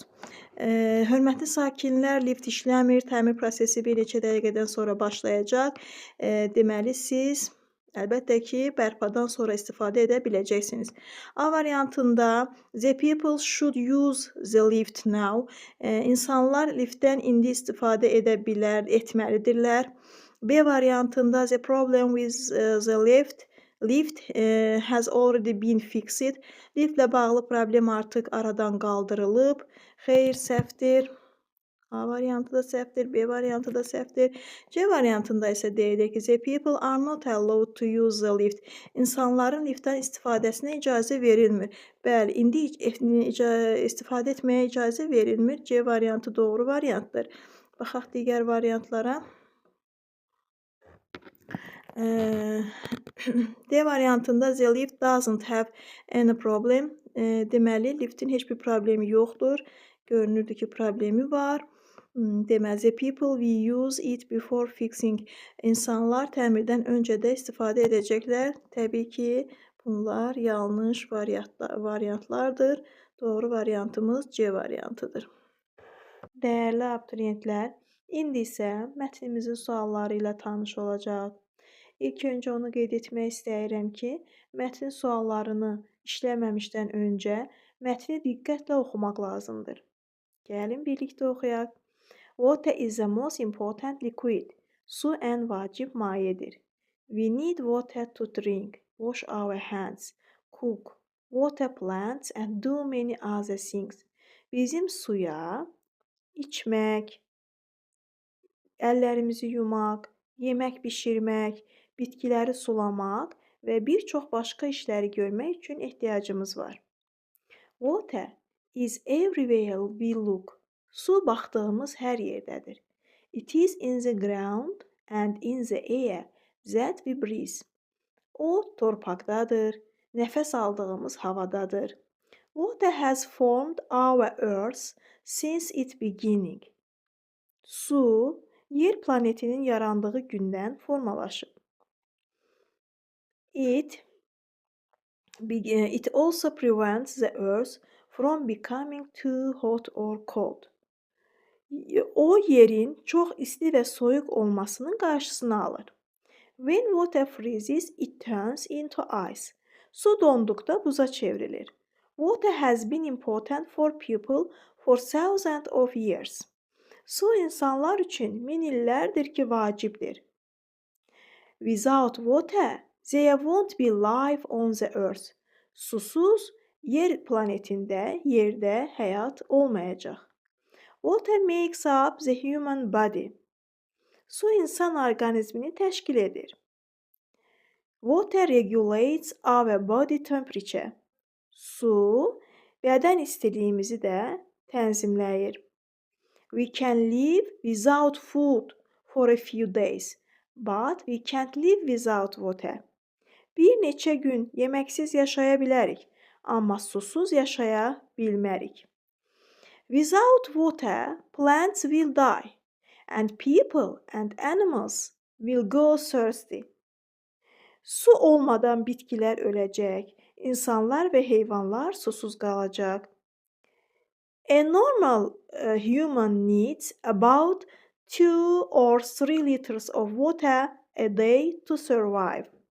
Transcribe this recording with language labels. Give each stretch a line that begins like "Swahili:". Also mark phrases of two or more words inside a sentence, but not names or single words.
Azerbaijani: Hörmətli sakinlər, lift işləmir, təmir prosesi bir neçə dəqiqədən sonra başlayacaq. Deməli, siz əlbəttə ki, bərpadan sonra istifadə edə biləcəksiniz. A variantında
English: the people should use the lift now.
Azerbaijani: İnsanlar liftdən indi istifadə etməlidirlər. B variantında
English: the problem with the lift has already been fixed.
Azerbaijani: Liftlə bağlı problem artıq aradan qaldırılıb. Xeyr, səhvdir. A variantı da səhvdir, B variantı da səhvdir. C variantında isə deyilir ki,
English: the people are not allowed to use the lift.
Azerbaijani: İnsanların liftdən istifadəsinə icazə verilmir. Bəli, indi istifadə etməyə icazə verilmir. C variantı doğru variantdır. Baxaq digər variantlara. D variantında
English: the lift doesn't have any problem.
Azerbaijani: Deməli, liftin heç bir problemi yoxdur. Görünürdü ki, problemi var. Deməli,
English: the people will use it before fixing.
Azerbaijani: İnsanlar təmirdən öncə də istifadə edəcəklər. Təbii ki, bunlar yanlış variantlardır. Doğru variantımız C variantıdır. Dəyərli abituriyentlər, indi isə mətnimizin sualları ilə tanış olacaq. İlk öncə onu qeyd etmək istəyirəm ki, mətnin suallarını işləməmişdən öncə mətni diqqətlə oxumaq lazımdır. Gəlin birlikdə oxuyaq.
English: Water is the most important liquid.
Azerbaijani: Su ən vacib mayedir.
English: We need water to drink, wash our hands, cook, water plants and do many other things.
Azerbaijani: Bizim suya içmək, əllərimizi yumaq, yemək bişirmək, bitkiləri sulamaq və bir çox başqa işləri görmək üçün ehtiyacımız var.
English: Water is everywhere we look.
Azerbaijani: Su baxdığımız hər yerdədir.
English: It is in the ground and in the air that we breathe.
Azerbaijani: O torpaqdadır, nəfəs aldığımız havadadır.
English: Water has formed our earth since its beginning.
Azerbaijani: Su, yer planetinin yarandığı gündən formalaşıb.
English: It also prevents the earth from becoming too hot or cold.
Azerbaijani: O, yerin çox isti və soyuq olmasının qarşısını alır.
English: When water freezes, it turns into ice.
Azerbaijani: Su donduqda buza çevrilir.
English: Water has been important for people for thousands of years.
Azerbaijani: Su insanlar üçün min illərdir ki, vacibdir.
English: Without water, there won't be life on the earth.
Azerbaijani: Susuz, yer planetində, yerdə həyat olmayacaq.
English: Water makes up the human body.
Azerbaijani: Su insan orqanizmini təşkil edir.
English: Water regulates our body temperature.
Azerbaijani: Su, bədən istiliyimizi də tənzimləyir.
English: We can live without food for a few days, but we can't live without water.
Azerbaijani: Bir neçə gün yeməksiz yaşaya bilərik, amma susuz yaşaya bilmərik.
English: Without water, plants will die, and people and animals will go thirsty.
Azerbaijani: Su olmadan bitkilər öləcək. İnsanlar və heyvanlar susuz qalacaq.
English: A normal human needs about 2 or 3 liters of water a day to survive.